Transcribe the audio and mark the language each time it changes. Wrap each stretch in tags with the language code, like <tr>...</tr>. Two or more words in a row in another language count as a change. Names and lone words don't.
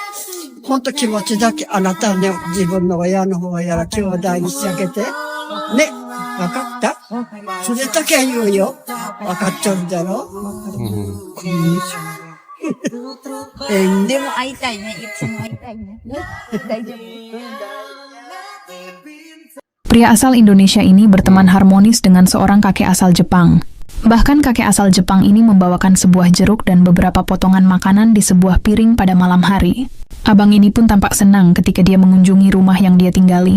<ja>ほんと気持ちだけ、あなたはね、自分の親の方やら兄弟にしてあげて。ね。わかった？それだけは言うよ。わかっちゃうんだろ？でも会いたいね。いつも会いたいね。大丈夫。</ja> <id>Pria asal Indonesia ini berteman harmonis dengan seorang kakek asal Jepang. Bahkan kakek asal Jepang ini membawakan sebuah jeruk dan beberapa potongan makanan di sebuah piring pada malam hari. Abang ini pun tampak senang ketika dia mengunjungi rumah yang dia tinggali.</id>